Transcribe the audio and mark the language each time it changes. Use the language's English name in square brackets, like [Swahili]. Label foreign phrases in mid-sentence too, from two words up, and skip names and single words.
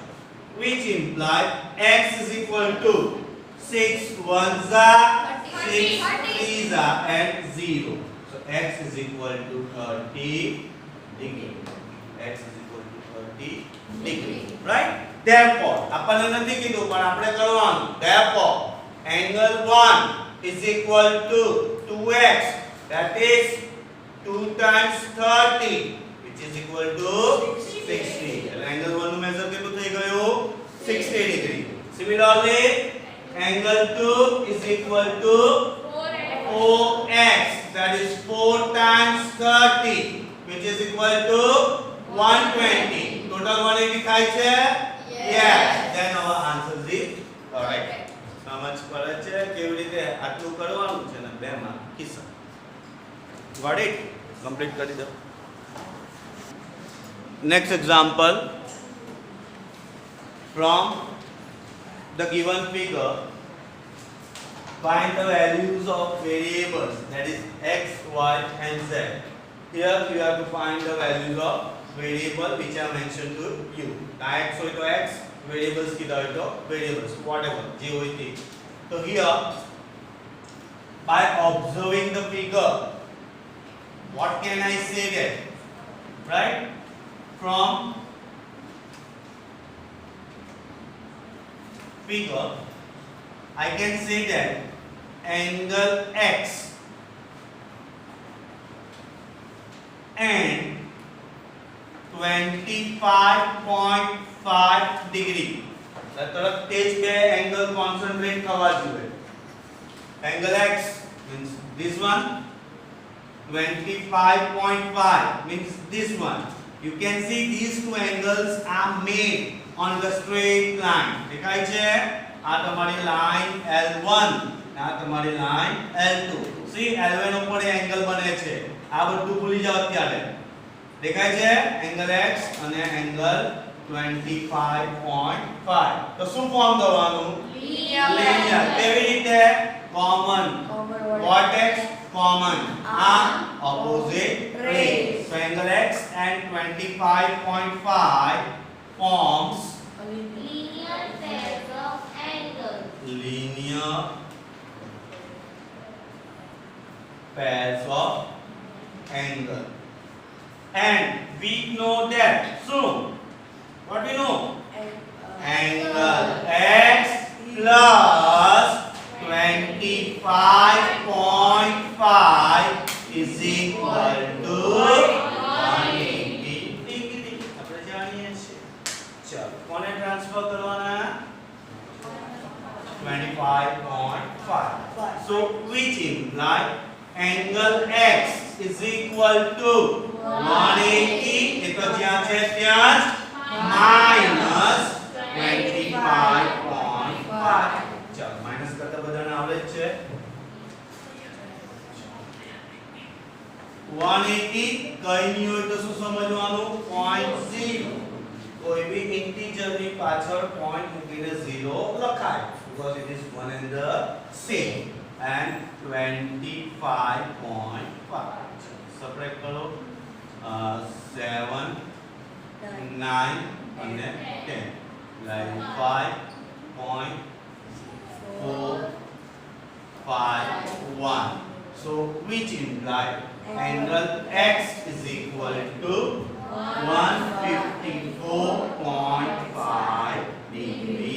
[English] Which implies x is equal to 6 ones are 6 3s are and 0. So x is equal to 30 degree. x is equal to 30 degree, right? [Gujarati] Therefore આપણને નથી કીધું પણ આપણે કરવાનું. [English] Therefore angle 1 is equal to 2x, that is 2 times 30, which is equal to 60. [Gujarati] એટલે angle 1 નું મેઝર કેટલું થઈ ગયું? 60 degree. [English] Similarly angle 2 is equal to 4x, that is 4 times 30, which is equal to 120. [Gujarati] Total 180 થાય છે? [English] Yes. Then our answer is correct. [Gujarati] સમજ પડે છે કેવી રીતે આટલું કરવાનું છે ને 2 માર્ક કિસ્સા. [English] Got it? [Gujarati] Complete કરી દો. [English] Next example. From the given figure, find the values of variables, that is x, y and z. Here you have to find the values of variable which I mentioned to you. [Gujarati] X હોય તો x, variables કીધા હોય તો variables, whatever જે હોય તે. [English] So here by observing the figure, what can I say that, right? From figure I can say that angle x and 25.5 degree. [Gujarati] તરત તે જ બે [English] angle concentrate [Gujarati] થવા જોઈએ. [English] Angle x means this one, 25.5 means this one. You can see these two angles are made on the straight line. [Gujarati] દેખાય છે? આ તમારી લાઈન L1 અને આ તમારી લાઈન L2. See L1 ઉપર એંગલ બને છે. આ બધું ભૂલી જાવ અત્યારે. દેખાય છે? એંગલ x અને એંગલ 25.5. તો શું ફોર્મ કરવાનું? લિનિયર. કેવી રીતે? કોમન. [English] Vertex common. Opposite rays. So angle x and 25.5 forms linear pairs of angles. Linear pairs of angle. And we know that. So what we know? Angle x plus 25.5 is equal to 180 degree. [Gujarati] આપણે જાણીએ છીએ. ચાલો કોને ટ્રાન્સફર કરવાના? 25.5. [English] So which imply angle x is equal to 180, [Gujarati] એ તો જ્યાં છે ત્યાં જ, minus 25.5. ચાલો માઈનસ કરતા બધાને આવડે જ છે. 180 કઈ નહીં હોય તો શું સમજવાનું? 0.0. કોઈ બી ઇન્ટીજર ની પાછળ પોઈન્ટ મૂકીને 0 લખાય [English] because it is one and the same. And 25.5. [Gujarati] સબટ્રેક્ટ કરો. 7 9 અને 10 like 5.41. [English] So which imply angle x is equal to 154.5 degree.